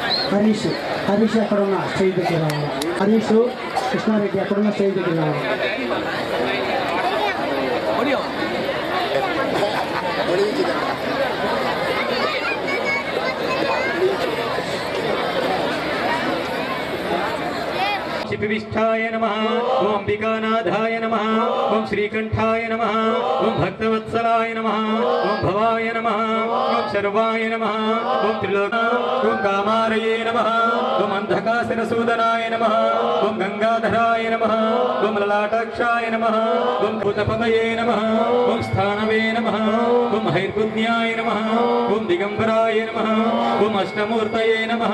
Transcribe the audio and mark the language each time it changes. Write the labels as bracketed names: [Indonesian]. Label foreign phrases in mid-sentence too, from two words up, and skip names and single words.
[Telugu] హరీష్ ఎక్కడున్న స్టేజ్ దగ్గర రావాలి. హరీష్ కృష్ణారెడ్డి ఎక్కడున్న స్టేజ్ దగ్గర రావాలి. [Sanskrit] शिपिविष्ठाय नमः ओम अंबिकानाथाय नमः ओम श्रीकंठाय नमः ओम भक्तवत्सलाय नमः ओम भवाय नमः ओम शर्वाय नमः ओम त्रिलोक ओम कामारये नमः ओम अंधकासुरसूदनाय नमः ओम गंगाधराय नमः ओम ललाटाक्षाय नमः ओम भूतपतये नमः ओम स्थानवे नमः ओम हैर्बुद्ध्याय नमः ओम दिगंबराय नमः ओम अष्टमूर्तये नमः.